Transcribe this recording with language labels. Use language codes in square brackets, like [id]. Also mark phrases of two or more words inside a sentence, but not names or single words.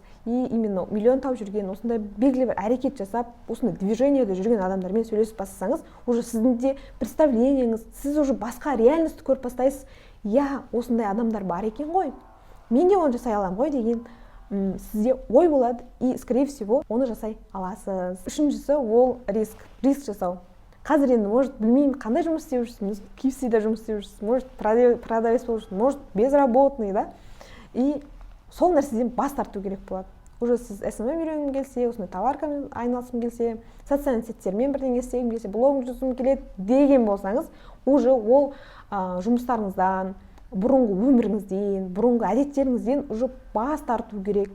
[kk] И именно миллион тауып жүрген, осындай белгілі бір әрекет жасап, осындай движениеде жүрген адамдармен сөйлесіп бастасаңыз, уже сіздің де представлениеңіз, сіз уже басқа реальностьті көріп бастайсыз. Я, осындай адамдар бар екен ғой, мен де оны жасай аламын ғой деген сізде ой болады, [ru] и, скорее всего, [kk] оны жасай аласыз. Үшіншісі ол риск жасау. Қазір енді, может, білмеймін, қандай жұмыс істеп жүрсіз, KFC-де жұмыс істеп жүрсіз, может, продавец болып жүрсіз, может, безработный, да? И сол нәрседен бас тарту керек болады. Уже сіз SMM үйренгім келсе, осындай товаркамен айналысқым келсе, социальный сеттермен бірдеңе істегім келсе, блогым жазғым келеді деген болсаңыз, уже ол жұмыстарыңыздан, бұрынғы өміріңізден, бұрынғы әдеттеріңізден уже бас тарту керек.